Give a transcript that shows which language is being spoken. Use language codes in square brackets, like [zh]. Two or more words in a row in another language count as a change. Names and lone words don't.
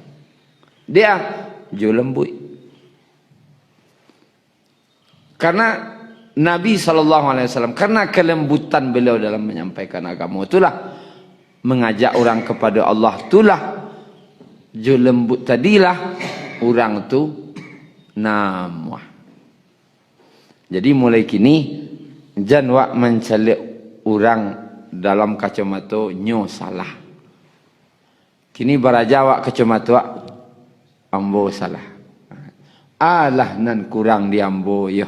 [min] Dia jo lembut. [id] Karena [ar] Nabi SAW, [id] karena kelembutan beliau dalam menyampaikan agama, itulah mengajak orang kepada Allah, itulah jo lembut tadilah orang tu namah. [min] Jadi mulai kini jangan wak mencalik orang dalam kacamata nyo salah. Kini baraja wak kacamata wak ambo salah. Alah nan kurang di ambo yo.